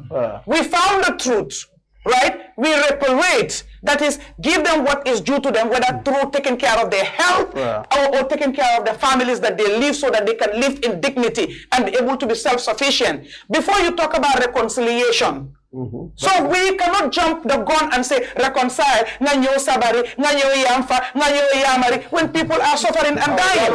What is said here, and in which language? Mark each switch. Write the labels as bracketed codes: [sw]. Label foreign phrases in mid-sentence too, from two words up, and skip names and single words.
[en] We found the truth, right? We reparate, that is, give them what is due to them, whether through taking care of their health or taking care of the families that they live so that they can live in dignity and be able to be self-sufficient. Before you talk about reconciliation, so we cannot jump the gun and say reconcile, [man] sabari, yamfa, yamari, [en] when people are suffering and dying.